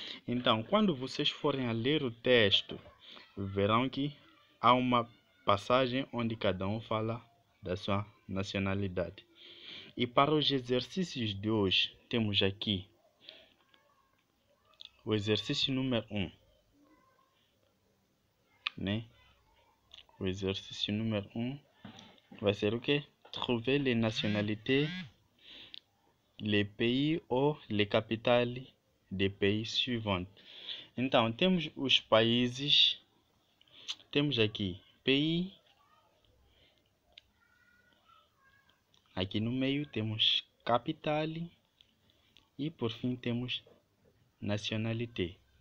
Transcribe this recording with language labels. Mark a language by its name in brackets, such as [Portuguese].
[Portuguese] Então, quando vocês forem a ler o texto, verão que há uma passagem onde cada um fala da sua nacionalidade. E para os exercícios de hoje, temos aqui o exercício número 1, né? O exercício número 1 vai ser o quê? [French] Trouver les nationalités, les pays ou les capitales des pays suivants. [Portuguese] Então, temos os países, temos aqui pays, aqui no meio temos capital e por fim temos nationalité.